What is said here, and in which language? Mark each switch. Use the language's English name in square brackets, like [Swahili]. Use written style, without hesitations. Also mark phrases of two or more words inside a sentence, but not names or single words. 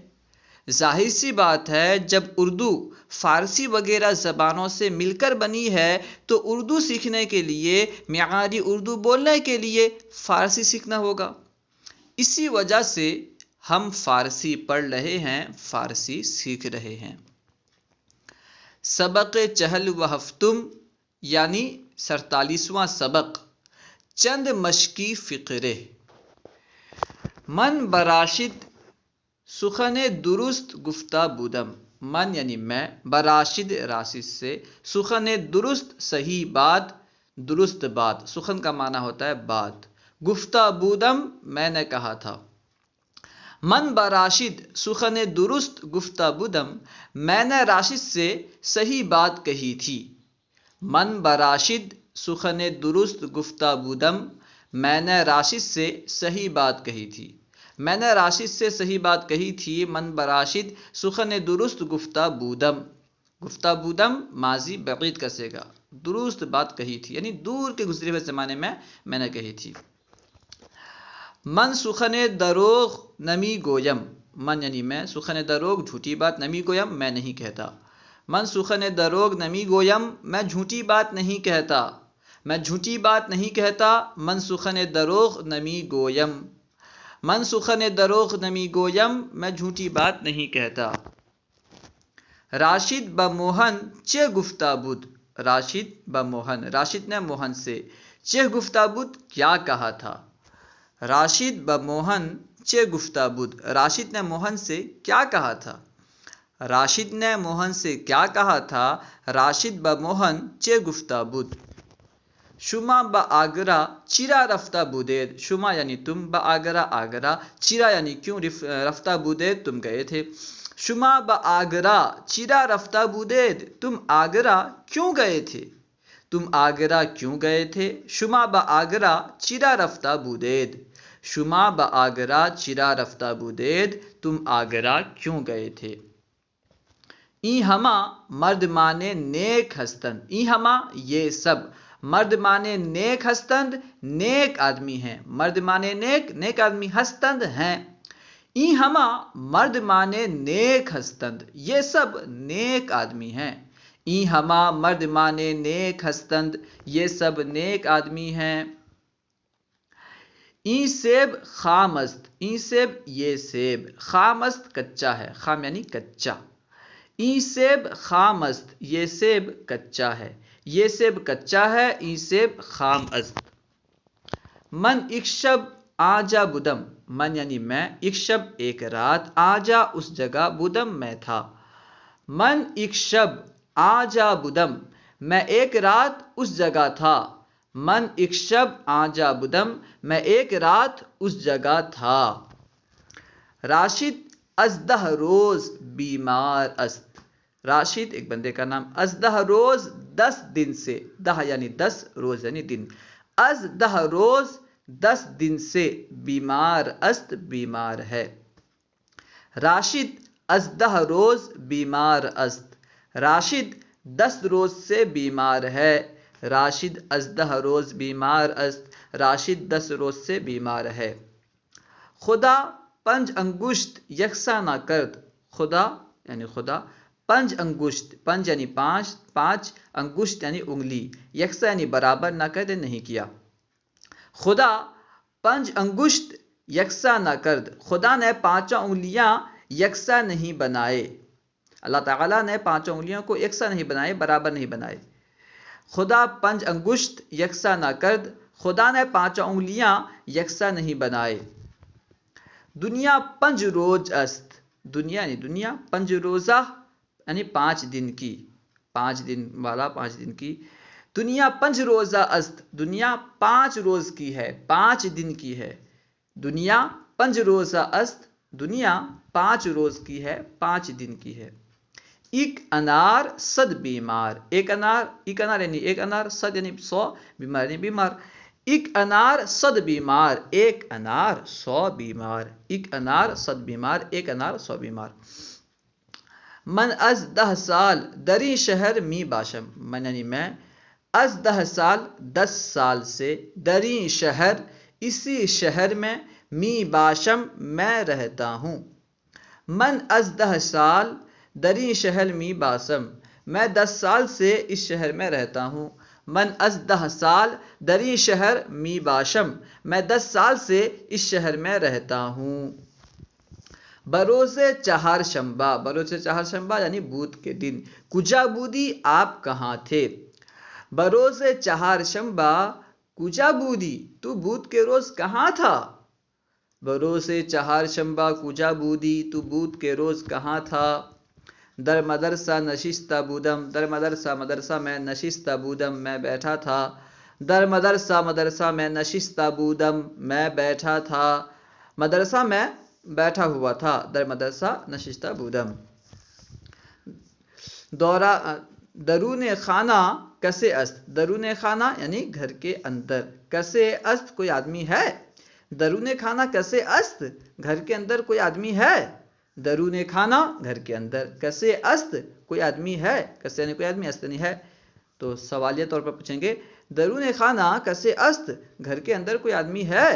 [Urdu] ظاہر سی بات ہے، جب اردو فارسی وغیرہ زبانوں سے مل کر بنی ہے تو اردو سیکھنے کے لیے، معیاری اردو بولنے کے لیے فارسی سیکھنا ہوگا۔ اسی وجہ سے ہم فارسی پڑھ رہے ہیں، فارسی سیکھ رہے ہیں۔ [Persian] سبق چہل و ہفتم [Urdu] یعنی 47واں سبق، چند مشقی فقرے۔ [Persian] من براشد سخن درست گفتہ بودم، [Urdu] من یعنی میں، براشد راشد سے، [Persian] سخن درست [Urdu] صحیح بات، درست بات، سخن کا معنی ہوتا ہے بات، [Persian] گفتہ بودم [Urdu] میں نے کہا تھا۔ [Persian] من براشد سخن درست گفتہ بودم، [Urdu] میں نے راشد سے صحیح بات کہی تھی۔ [Persian] من براشد سخن درست گفتہ بودم، [Urdu] میں نے راشد سے صحیح بات کہی تھی۔ میں نے راشد سے صحیح بات کہی تھی، [Persian] من براشد سخن درست گفتہ بودم، گفتہ بودم [Urdu] ماضی بعید کا صیغہ، درست بات کہی تھی یعنی دور کے گزرے ہوئے زمانے میں نے کہی تھی۔ [Persian] من سخن دروغ نمی گویم، من [Urdu] یعنی میں، [Persian] سخن دروغ [Urdu] جھوٹی بات، [Persian] نمی گویم [Urdu] میں نہیں کہتا۔ [Persian] من سخن دروغ نمی گویم، [Urdu] میں جھوٹی بات نہیں کہتا، میں جھوٹی بات نہیں کہتا۔ [Persian] من سخن دروغ نمی گویم، من سخن دروغ نمی گویم، [Urdu] میں جھوٹی بات نہیں کہتا۔ [Persian] راشد بہ موہن چہ گفتہ بود، راشد بہ موہن، [Urdu] راشد نے موہن سے، [Persian] چہ گفتہ بود [Urdu] کیا کہا تھا۔ [Persian] راشد بہ موہن چہ گفتہ بود، [Urdu] راشد نے موہن سے کیا کہا تھا۔ راشد نے موہن سے کیا کہا تھا، [Persian] راشد بہ موہن چہ گفتہ بود۔ شما بہ آگرہ چرا رفتہ بودید، شما [Urdu] یعنی تم، [Persian] بہ آگرہ آگرہ، چرا [Urdu] یعنی کیوں، [Persian] رفتہ بودید [Urdu] تم گئے تھے۔ [Persian] شما بہ آگرہ چرا رفتہ بودید، [Urdu] تم آگرہ کیوں گئے تھے، تم آگرہ کیوں گئے تھے۔ [Persian] شما بہ آگرہ چرا رفتہ بودید، شما بہ آگرہ چرا رفتہ بودید، [Urdu] تم آگرہ کیوں گئے تھے۔ [Persian] این ہما مردمان نیک ہستند، این ہما [Urdu] یہ سب، [Persian] مردمان نیک ہستند [Urdu] نیک آدمی ہیں، [Persian] مردمان نیک [Urdu] نیک آدمی، [Persian] ہستند ہیں۔ این ہما مردمان نیک ہستند، [Urdu] یہ سب نیک آدمی ہیں۔ [Persian] این ہما مردمان نیک ہستند، [Urdu] یہ سب نیک آدمی ہیں۔ [Persian] این سیب خام است، این سیب [Urdu] یہ سیب، [Persian] خام است [Urdu] کچا ہے، [Persian] خام [Urdu] یعنی کچا۔ [Persian] این سیب خام است، [Urdu] یہ سیب کچا ہے، یہ سیب کچا ہے، [Persian] این سیب خام است۔ من ایک شب آجا بودم، من [Urdu] یعنی میں، [Persian] ایک شب [Urdu] ایک رات، [Persian] آجا [Urdu] اس جگہ، [Persian] بودم [Urdu] میں تھا۔ [Persian] من ایک شب آجا بودم، [Urdu] میں ایک رات اس جگہ تھا۔ [Persian] من ایک شب آجا بودم، [Urdu] میں ایک رات اس جگہ تھا۔ [Persian] راشد از 10 روز بیمار است، [Urdu] راشد ایک بندے کا نام، [Persian] از 10 روز [Urdu] 10 دن سے، 10 یعنی 10 روز یعنی دن، [Persian] از 10 روز [Urdu] 10 دن سے، [Persian] بیمار است [Urdu] بیمار ہے۔ [Persian] راشد از 10 روز بیمار است، [Urdu] راشد 10 روز سے بیمار ہے۔ [Persian] راشد از 10 روز بیمار است، [Urdu] راشد 10 روز سے بیمار ہے۔ [Persian] خدا پنج انگشت یکساں نہ کرد، [Urdu] خدا یعنی خدا، [Persian] پنج انگشت، [Urdu] پنج یعنی پانچ، پانچ انگشت یعنی انگلی، یکساں یعنی برابر [Persian] نہ کرد [Urdu] نہیں کیا۔ [Persian] خدا پنج انگشت یکساں نہ کرد، [Urdu] خدا نے پانچوں انگلیاں یکساں نہیں بنائے، اللہ تعالیٰ نے پانچوں انگلیوں کو یکساں نہیں بنائے، برابر نہیں بنائے۔ [Persian] خدا پنج انگشت یکساں نہ کرد، [Urdu] خدا نے پانچوں انگلیاں یکساں نہیں بنائے۔ [Persian] دنیا پنج روز است، [Urdu] دنیا یعنی دنیا، [Persian] پنج روزہ [Urdu] یعنی 5 دن کی، 5 دن والا، 5 دن کی۔ [Persian] دنیا پنج روزہ است، [Urdu] دنیا 5 روز کی ہے، 5 دن کی ہے۔ [Persian] دنیا 5 روزہ است، [Urdu] دنیا 5 روز کی ہے، 5 دن کی ہے۔ ایک انار 100 بیمار، ایک انار یعنی ایک انار، 100 یعنی 100، بیمار یعنی بیمار۔ ایک انار 100 بیمار، ایک انار 100 بیمار، ایک انار 100 بیمار، ایک انار 100 بیمار۔ [Persian] من از 10 سال دری شہر می باشم، [Urdu] من یعنی میں، [Persian] از 10 سال [Urdu] 10 سال سے، [Persian] دری شہر [Urdu] اسی شہر میں، [Persian] می باشم [Urdu] میں رہتا ہوں۔ [Persian] من از 10 سال دری شہر می باشم، [Urdu] میں 10 سال سے اس شہر میں رہتا ہوں۔ [Persian] من از 10 سال دری شہر می باشم، [Urdu] میں 10 سال سے اس شہر میں رہتا ہوں۔ [Persian] بروز چہارشنبہ، بروز چہارشنبہ [Urdu] یعنی بدھ کے دن، [Persian] کجا بودی [Urdu] آپ کہاں تھے؟ [Persian] بروز چہارشنبہ کجا بودی، [Urdu] تو بدھ کے روز کہاں تھا؟ [Persian] بروز چہارشنبہ کجا بودی، [Urdu] تو بدھ کے روز کہاں تھا؟ [Persian] در مدرسہ نشستہ بودم، در مدرسہ [Urdu] مدرسہ میں، [Persian] نشستہ بودم [Urdu] میں بیٹھا تھا۔ [Persian] در مدرسہ [Urdu] مدرسہ میں، [Persian] نشستہ بودم [Urdu] میں بیٹھا تھا، مدرسہ میں بیٹھا ہوا تھا، [Persian] در مدرسہ نشستہ بودم۔ درون خانہ کسے است، درون خانہ [Urdu] یعنی گھر کے اندر، [Persian] کسے است [Urdu] کوئی آدمی ہے، [Persian] درون خانہ کسے است [Urdu] گھر کے اندر کوئی آدمی ہے، [Persian] درون خانہ [Urdu] گھر کے اندر، [Persian] کسے است [Urdu] کوئی آدمی ہے، کسے یعنی کوئی آدمی، است نہیں ہے، تو سوالیہ طور پر پوچھیں گے [Persian] درون خانہ کسے است [Urdu] گھر کے اندر کوئی آدمی ہے؟